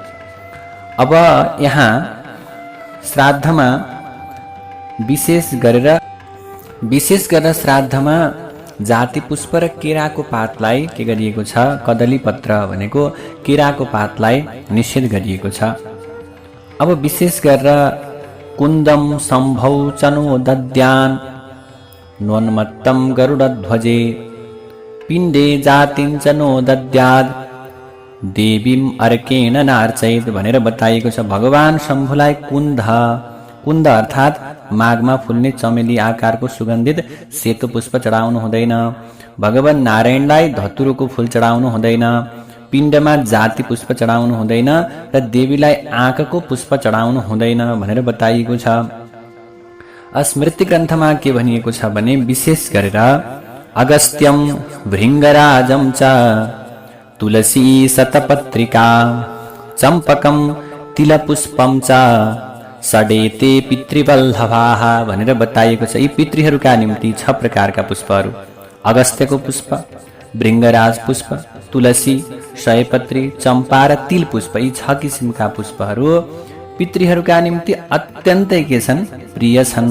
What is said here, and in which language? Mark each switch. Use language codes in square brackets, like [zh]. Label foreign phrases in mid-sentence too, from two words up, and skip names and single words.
[ne] अब यहाँ श्राद्धमा विशेष गरेर श्राद्धमा जाति पुष्प र केराको पातलाई के गरिएको छ, कदली पत्र भनेको केराको पातलाई निषेध गरिएको छ। अब विशेष गरेर [sa] कुन्दम सम्भौ चनो दद्यान नोन्मत्तम गरुडध्वजे पिण्डे जातिं चनो दद्याद देवीम अर्केण नार्चैत [ne] भनेर बताइएको छ। भगवान शम्भुलाई कुन्द अर्थात् माघमा फुल्ने चमेली आकारको सुगन्धित सेतो पुष्प चढाउनु हुँदैन। भगवान नारायणलाई धतुरोको फुल चढाउनु हुँदैन। पिण्डमा जाति पुष्प चढाउनु हुँदैन र देवीलाई आँकको पुष्प चढाउनु हुँदैन भनेर बताइएको छ। स्मृति ग्रन्थमा के भनिएको छ भने विशेष गरेर [sa] अगस्त्यम भृङ्गराजम च तुलसी शतपत्रिका चम्पकम तिलपुष्पम च षडेते पितृवल्लभाः [ne] भनेर बताइएको छ। यी पितृहरूका निम्ति 6 प्रकारका पुष्पहरू, अगस्त्यको पुष्प, भृङ्गराज पुष्प, तुलसी, सयपत्री, चम्पा र तिल पुष्प, यी 6 किसिमका पुष्पहरू पितृहरूका निम्ति अत्यन्तै के छन्, प्रिय छन्।